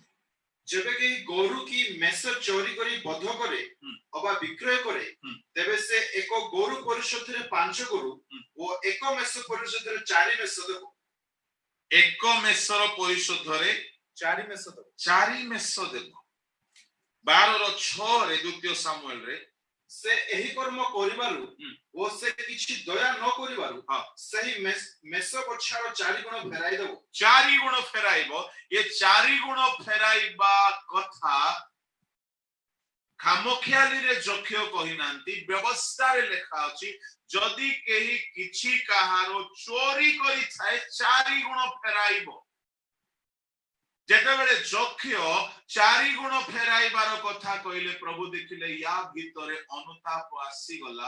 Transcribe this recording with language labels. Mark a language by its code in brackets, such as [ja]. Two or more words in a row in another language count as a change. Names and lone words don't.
[or] ଯେବେ କି ଗୋରୁ କି ମେଷ ଚୋରି କରି ବଧ କରେ ଅବା ବିକ୍ରୟ କରେ, ତେବେ ସେ ଏକ ଗୋରୁ ପରିଶୋଧ ରେ 5 ଗୋରୁ ଓ ଏକ ମେଷ ପରିଶୋଧ ରେ 4 ମେଷ ଦେବ। ଏକ ମେଷର ପରିଶୋଧ ରେ 4 ମେଷ ଦେବ, 4 ମେଷ ଦେବ। 12:6 ରେ ଦ୍ୱିତୀୟ ସାମୁଏଲ ରେ ସେ ଏହି କର୍ମ କରିବାରୁ ଓ ସେ କିଛି ଦୟା ନ କରିବାରୁ ସେହି ମେଷ ବଛାର 4 ଗୁଣ ଫେରାଇ ଦେବ। 4 ଗୁଣ ଫେରାଇବ। ଏ 4 ଗୁଣ ଫେରାଇବା କଥା ଖାମଖିଆଲି ରେ ଜକ୍ଷ୍ୟ କହି ନାହାନ୍ତି, ବ୍ୟବସ୍ଥା ରେ ଲେଖା ଅଛି ଯଦି କେହି କିଛି କାହାରୋ ଚୋରି କରି ଥାଏ 4 ଗୁଣ ଫେରାଇବ। ଯେତେବେଳେ ଜକ୍ଷ୍ୟ 4 ଗୁଣ ଫେରାଇବାର କଥା କହିଲେ ପ୍ରଭୁ ଦେଖିଲେ ତା ଭିତରେ ଅନୁତାପ ଆସି ଗଲା।